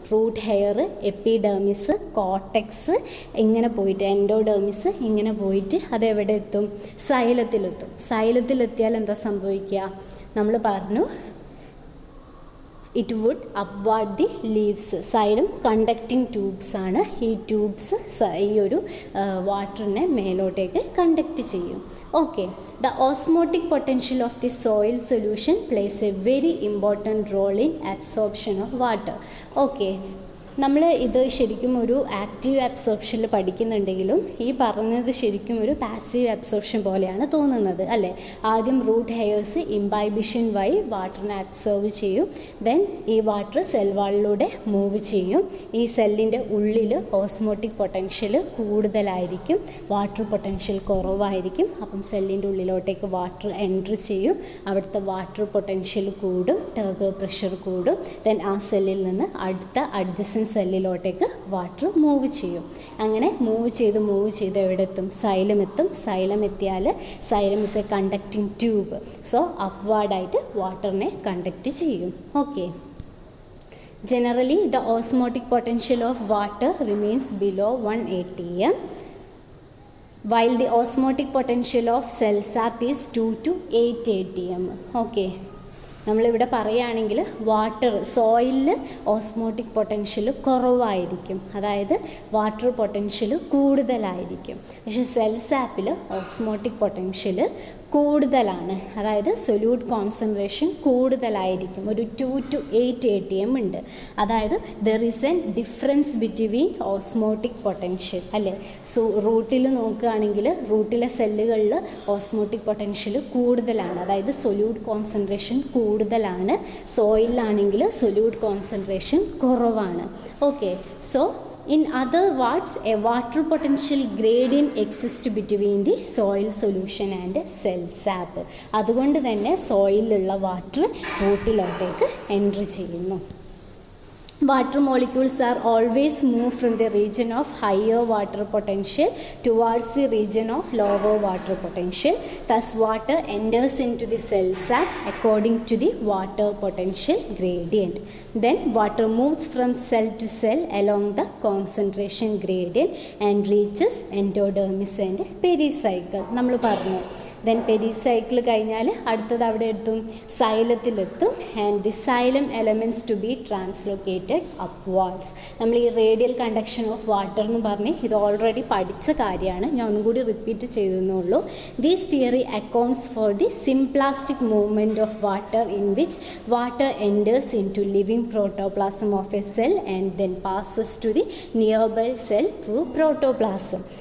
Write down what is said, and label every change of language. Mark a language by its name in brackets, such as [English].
[Malayalam] Root hair, epidermis, cortex ഇങ്ങനെ പോയിട്ട് എൻഡോഡെർമിസ് ഇങ്ങനെ പോയിട്ട് അതെവിടെ എത്തും, സൈലത്തിലെത്തും. സൈലത്തിലെത്തിയാൽ എന്താ സംഭവിക്കുക, നമ്മൾ പറഞ്ഞു [English] It would upward the leaves. [Malayalam] Xylem conducting tubes ആണ്. ഈ ട്യൂബ്സ് ഈ ഒരു വാട്ടറിനെ മേലോട്ടേക്ക് കണ്ടക്റ്റ് ചെയ്യും. [English] Okay, the osmotic potential of the soil solution plays a very important role in absorption of water. [Malayalam] Okay, നമ്മൾ ഇത് ശരിക്കും ഒരു ആക്റ്റീവ് അബ്സോർപ്ഷനിൽ പഠിക്കുന്നുണ്ടെങ്കിലും ഈ പറഞ്ഞത് ശരിക്കും ഒരു പാസീവ് അബ്സോർപ്ഷൻ പോലെയാണ് തോന്നുന്നത്, അല്ലേ? ആദ്യം റൂട്ട് ഹെയർസ് ഇംബൈബിഷൻ വഴി വാട്ടറിനെ അബ്സോർവ് ചെയ്യും. ദെൻ ഈ വാട്ടർ സെൽ വാളിലൂടെ മൂവ് ചെയ്യും. ഈ സെല്ലിൻ്റെ ഉള്ളിൽ ഓസ്മോട്ടിക് പൊട്ടൻഷ്യൽ കൂടുതലായിരിക്കും, വാട്ടർ പൊട്ടൻഷ്യൽ കുറവായിരിക്കും. അപ്പം സെല്ലിൻ്റെ ഉള്ളിലോട്ടേക്ക് വാട്ടർ എൻട്രി ചെയ്യും. അവിടുത്തെ വാട്ടർ പൊട്ടൻഷ്യൽ കൂടും, ടർഗർ പ്രഷർ കൂടും. ദെൻ ആ സെല്ലിൽ നിന്ന് അടുത്ത അഡ്ജസൻറ്റ് സെല്ലിലോട്ടേക്ക് വാട്ടർ മൂവ് ചെയ്യും. അങ്ങനെ മൂവ് ചെയ്ത് എവിടെ എത്തും, സൈലം എത്തും. സൈലം എത്തിയാൽ [English] Xylem is a conducting tube. [Malayalam] So അപ്വാർഡായിട്ട് വാട്ടറിനെ conduct ചെയ്യും. [English] Okay, generally the osmotic potential of water remains below 1 atm, while the osmotic potential of cell sap is 2 to 8 atm. [Malayalam] Okay, നമ്മളിവിടെ പറയുകയാണെങ്കിൽ water സോയിലിൽ osmotic potential കുറവായിരിക്കും, അതായത് water potential കൂടുതലായിരിക്കും. പക്ഷേ cell സാപ്പിൽ osmotic potential കൂടുതലാണ്, അതായത് solute concentration കൂടുതലായിരിക്കും. ഒരു 2 to 8 atm ഉണ്ട്. അതായത് [English] There is an difference between osmotic potential, അല്ലേ? [Malayalam] സോ റൂട്ടിൽ നോക്കുകയാണെങ്കിൽ റൂട്ടിലെ സെല്ലുകളിൽ ഓസ്മോട്ടിക് പൊട്ടൻഷ്യൽ കൂടുതലാണ്, അതായത് സൊല്യൂട്ട് കോൺസെൻട്രേഷൻ കൂടുതലാണ്. സോയിലാണെങ്കിൽ സൊല്യൂട്ട് കോൺസെൻട്രേഷൻ കുറവാണ്. [English] Okay, so in other words a water potential gradient exists between the soil solution and cell sap. [Malayalam] അതുകൊണ്ട് തന്നെ സോയിലുള്ള വാട്ടർ റൂട്ടിലോട്ടേക്ക് എൻട്രി ചെയ്യുന്നു. [English] Water molecules are always moved from the region of higher water potential towards the region of lower water potential. Thus, water enters into the cell sac according to the water potential gradient. Then, water moves from cell to cell along the concentration gradient and reaches endodermis and pericycle. [Malayalam] നമ്മൾ പറഞ്ഞു. Then pericycle കഴിഞ്ഞാൽ അടുത്തത് അവിടെ എത്തും, സൈലത്തിലെത്തും. [English] And the xylem elements to be translocated upwards. [Malayalam] നമ്മൾ ഈ radial conduction of water എന്ന് പറഞ്ഞ് ഇത് ഓൾറെഡി പഠിച്ച കാര്യമാണ്, ഞാൻ ഒന്നും കൂടി repeat ചെയ്തെന്നുള്ളൂ. [English] These theory accounts for the symplastic movement of water in which water enters into living protoplasm of a cell and then passes to the nearby cell through protoplasm.